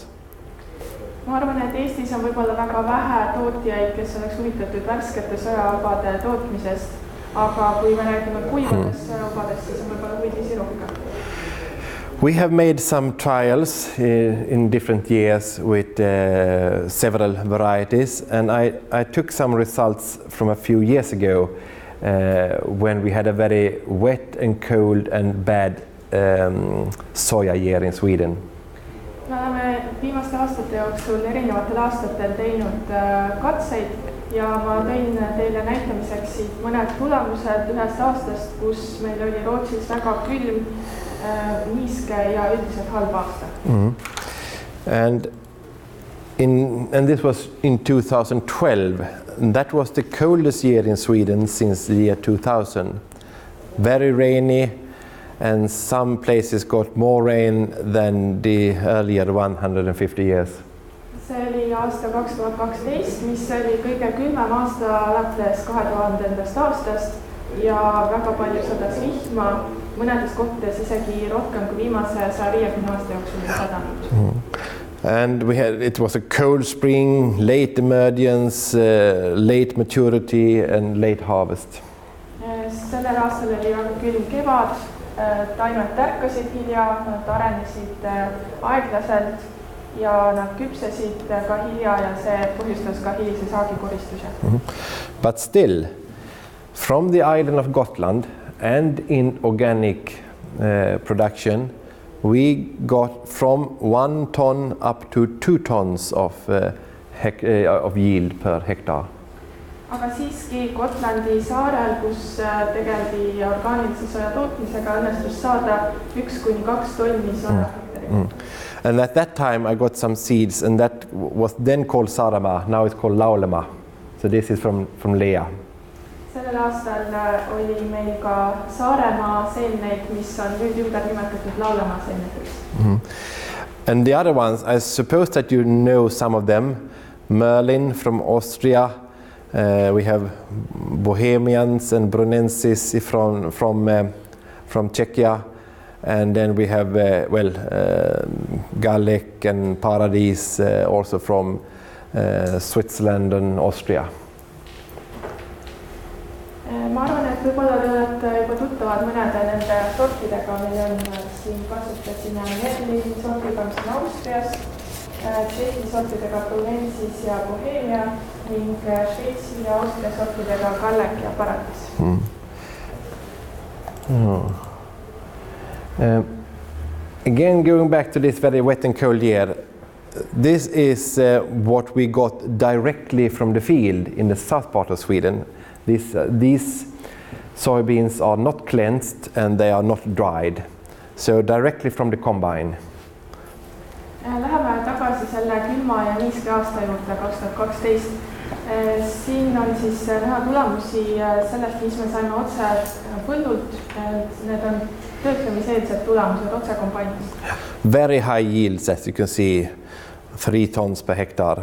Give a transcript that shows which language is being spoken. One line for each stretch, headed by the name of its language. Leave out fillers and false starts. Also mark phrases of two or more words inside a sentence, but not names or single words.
Estonian: Ma arvan, et Eestis on võib-olla väga vähe tootjaid, kes oleks huvitatud värskete sojaubade tootmisest, aga kui me räägime kuivadest sojaubadest, siis on võib-olla huvilisi rohkem.
English: We have made some trials in different years with several varieties, and I took some results from a few years ago when we had a very wet and cold and bad soya year in Sweden.
Estonian: Me oleme viimaste aastate jooksul erinevatel aastatel teinud katseid ja ma tõin teile näitamiseks siit mõned tulemused ühest aastast, kus meil oli Rootsis väga külm, niiske ja üldiselt halb aasta.
English: And this was in 2012. And that was the coldest year in Sweden since the year 2000. Very rainy, and some places got more rain than the earlier 150 years.
Estonian: See oli aasta 2012, mis oli kõige külmem aasta alates 2000. aastast ja väga palju sadas vihma, mõnedes kohtades isegi rohkem kui viimase 150 aasta jooksul sadanud.
English: And it was a cold spring, late emergence, late maturity and late harvest.
Estonian: Sellel aastal oli väga külm kevad, taimed tärkasid hilja, nad arenesid aeglaselt ja nad küpsesid ka hilja ja see põhjustas ka hilise saagikoristuse.
English: But still, from the island of Gotland and in organic production, we got from 1 ton up to 2 tons of yield per hectare.
Estonian: Aga siiski Gotlandi saarel, kus tegeldi orgaanilise soja tootmisega, õnnestus saada 1-2 tonni soja hektari.
English: And at that time I got some seeds, and that was then called Sarama, now it's called Laulema. So this is from Lea.
Estonian: Sellel aastal oli meil ka Saaremaa seemneid, mis on nüüd ümber nimetatud Laulema seemneteks.
English: And the other ones, I suppose that you know some of them. Merlin from Austria. We have Bohemians and Brunensis from Czechia. And then we have Gallic and Paradis also from Switzerland and Austria.
Estonian: Ma arvan, et võib-olla te olete juba tuttavad mõnede nende sortidega. Meil on siin kasutasime Merlin sortiga, mis on Austrias, Tšehhi sortidega Brunensis ja Bohemia ning Šveitsi ja Austria sortidega Gallic ja Paradis.
English: Again, going back to this very wet and cold year, this is what we got directly from the field in the south part of Sweden. These soybeans are not cleansed and they are not dried, so directly from the combine.
Estonian: Läheme tagasi selle külma ja niiske aasta juurde 2012. Siin on siis näha tulemusi sellest, mis me saime otse põllult. Need on töötlemiseelsed tulemused otse kombainist.
English: Very high yields, as you can see, 3 tons per hectare.